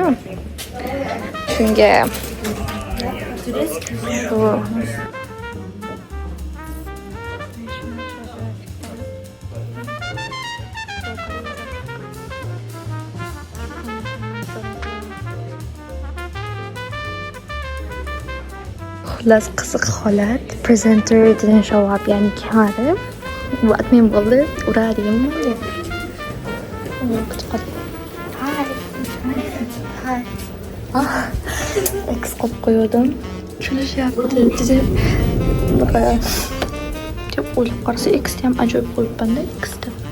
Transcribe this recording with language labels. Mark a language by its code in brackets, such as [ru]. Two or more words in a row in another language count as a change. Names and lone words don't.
[uz] Shunga shu xullas qiziq holat. [en] Presenter didn't show up, [uz] ya'ni kelmadi. Bu admin bo'ldi. Uradiganmi? Hi. X qo'yib qo'ydim. Kulishyapti. Deb o'ylab qarasa X'ni ham ajoyib qo'yibman-da, X'ni.